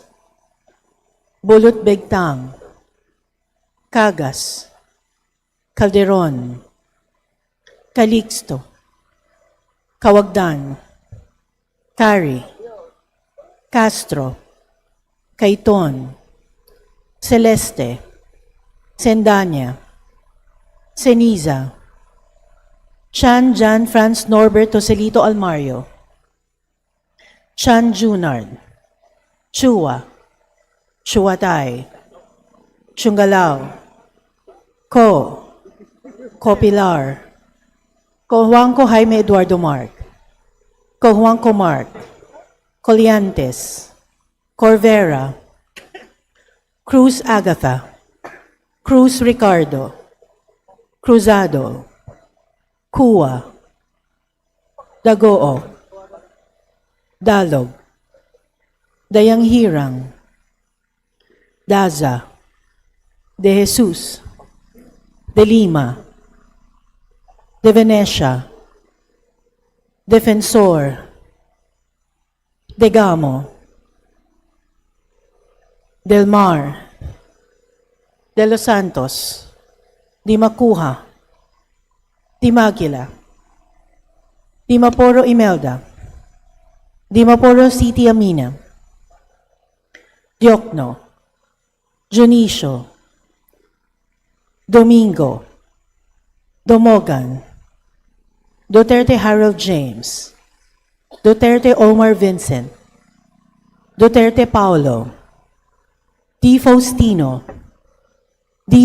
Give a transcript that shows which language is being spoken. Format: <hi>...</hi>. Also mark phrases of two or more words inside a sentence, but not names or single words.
<tl>Bulut Begtang, Cagas, Calderon, Calixto, Kawagdan, Cari, Castro, Caiton, Celeste, Sendanya, Ceniza, Chan Jan Franz Norbert Joselito Almario, Chan Junard, Chua, Chuatay, Chungalao, Copilar, Juanco Jaime Eduardo Mark, Juanco Mark, Coliantes, Corvera, Cruz Agatha, Cruz Ricardo, Cruzado, Kua, Dagoo, Dalog, Dayang Hirang, Daza, De Jesus, De Lima, De Venecia, Defensor, De Gamo, Del Mar, De Los Santos, Di Macuja, Di Maguila, Di Maporo Imelda, Di Maporo City Amina, Diokno, Junicio, Domingo, Domogan, Duterte Harold James, Duterte Omar Vincent, Duterte Paulo, Di Faustino, D.</tl>